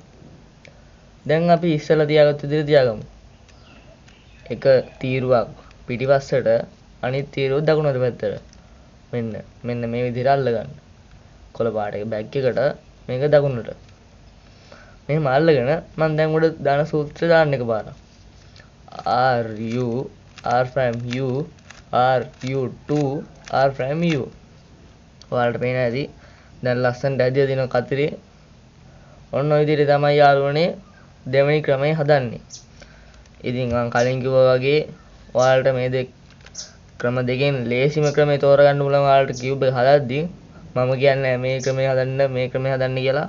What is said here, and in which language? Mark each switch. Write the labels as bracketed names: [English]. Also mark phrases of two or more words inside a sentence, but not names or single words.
[Sinhala] දැන් අපි ඉස්සෙල්ලා තියාගත්ත විදිහට තියාගමු. එක තීරුවක් පිටිපස්සට අනිත් තීරුව දකුණු අත පැත්තට. මෙන්න මේ විදිහට අල්ලගන්න. කොළ පාට එක බෑග් එකට මේක දකුණට. මෙහෙම අල්ලගෙන මම දැන් උඩ දාන සූත්‍රය දාන්න එකපාරක්. [English] R U R prime U R U 2 R prime U. [Sinhala] ඔයාලට පේන ඇති දැන් ලස්සනට ඇදිලා දින කතරේ. ඔන්න ඔය විදිහට තමයි යාළුවනේ දෙවෙනි ක්‍රමය හදන්නේ. ඉතින් මම කලින් කිව්වා වගේ ඔයාලට මේ ක්‍රම දෙකෙන් ලේසිම ක්‍රමය තෝරගන්න පුළුවන්. ඔයාලට කියුබ් එක හදද්දී මම කියන්නේ මේ ක්‍රමය හදන්න මේ ක්‍රමය හදන්න කියලා.